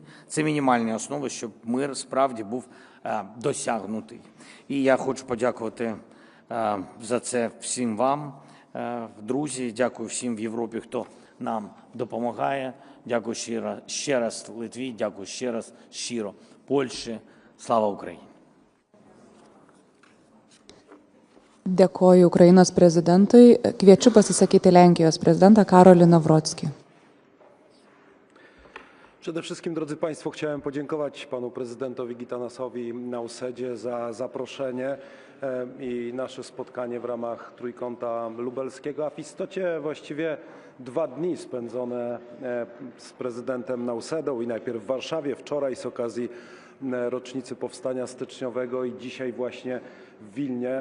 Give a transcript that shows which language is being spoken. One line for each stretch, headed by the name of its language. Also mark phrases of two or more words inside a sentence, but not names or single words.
Ukrainian: Це мінімальні основи, щоб мир справді був досягнутий. І я хочу подякувати за це всім вам, друзі. Дякую всім в Європі, хто нам допомагає. Дякую ще раз Литві, дякую ще раз щиро Польщі. Слава Україні!
Lithuanian: Dėkoju Ukrainos prezidentui. Kviečiu pasisakyti Lenkijos prezydentą Karolį Nawrocki.
Polish: Przede wszystkim, drodzy Państwo, chciałem podziękować panu prezydentowi Gitanasowi Nausedzie za zaproszenie i nasze spotkanie w ramach Trójkąta Lubelskiego, a w istocie właściwie 2 dni spędzone z prezydentem Nausedą i najpierw w Warszawie, wczoraj z okazji rocznicy Powstania Styczniowego i dzisiaj właśnie w Wilnie.